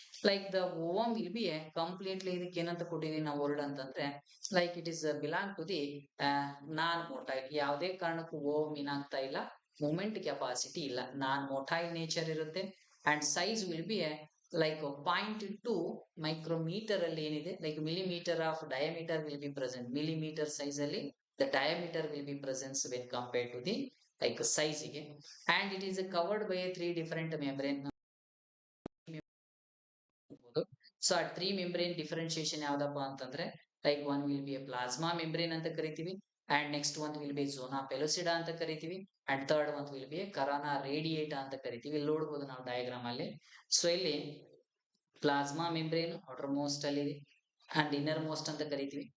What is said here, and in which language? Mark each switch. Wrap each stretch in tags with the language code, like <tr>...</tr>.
<en>like the ovum will be a completely,</en> <kn>ಇದಕ್ಕೆ ಏನಂತ ಕೊಟ್ಟಿದೀವಿ ನಾವು ವರ್ಡ್ ಅಂತಂದ್ರೆ</kn> <en>Like it is belong to the non motile.</en> <kn>ಯಾವುದೇ ಕಾರಣಕ್ಕೂ ಓಮ್ ಏನಾಗ್ತಾ ಇಲ್ಲ, ಮೂಮೆಂಟ್ ಕೆಪಾಸಿಟಿ ಇಲ್ಲ, ನಾನ್ ಮೋಟೈಲ್ ನೇಚರ್ ಇರುತ್ತೆ.</kn> <en>and size will be a like 0.2 micrometre</en> <kn>ಅಲ್ಲಿ ಏನಿದೆ,</kn> <en>Like millimetre of diameter will be present. Millimetre size ಅಲ್ಲಿ the diameter will be present when compared to the like size ಗೆ. And it is covered by a 3 different membrane. So ಆ 3 membrane differentiation</en> <kn>ಯಾವ್ದಪ್ಪ ಅಂತಂದ್ರೆ</kn> <en>Like one will be a plasma membrane ಅಂತ ಕರಿತೀವಿ, and next one will be zona pellucida ಅಂತ ಕರಿತೀವಿ, and third one will be corona radiata ಅಂತ ಕರಿತೀವಿ.</en> <kn>ಇಲ್ಲಿ ನೋಡಬಹುದು ನಾವು ಡಯಾಗ್ರಾಮ್ ಅಲ್ಲಿ. ಸೊ ಇಲ್ಲಿ ಪ್ಲಾಸ್ಮಾ ಮೆಂಬ್ರೇನ್ ಔಟರ್ ಮೋಸ್ಟ್ ಅಲ್ಲಿ ಇದೆ ಅಂಡ್ ಇನ್ನರ್ ಮೋಸ್ಟ್ ಅಂತ ಕರಿತೀವಿ.</kn>